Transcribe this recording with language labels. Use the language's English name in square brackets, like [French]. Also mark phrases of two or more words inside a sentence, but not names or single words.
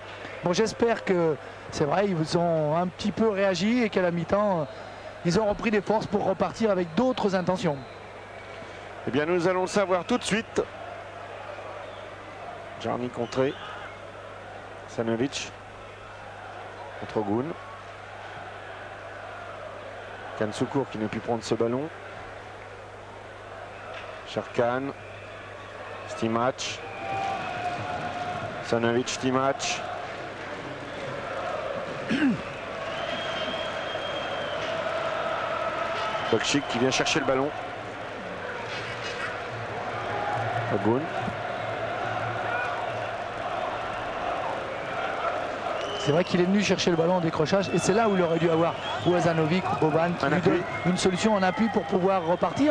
[French] Bon, j'espère que c'est vrai, ils ont un petit peu réagi et qu'à la mi-temps, ils ont repris des forces pour repartir avec d'autres intentions. Eh bien, nous allons le savoir tout de suite. Jarni contré. Šanović contre Ogun. Kansukur qui n'a pu prendre ce ballon. Sharkan. Stimac. Šanović, Stimac. Bokšić qui vient chercher le ballon. Ogun. C'est vrai qu'il est venu chercher le ballon en décrochage et c'est là où il aurait dû avoir Wazanovic ou Boban qui lui donne une solution en appui pour pouvoir repartir.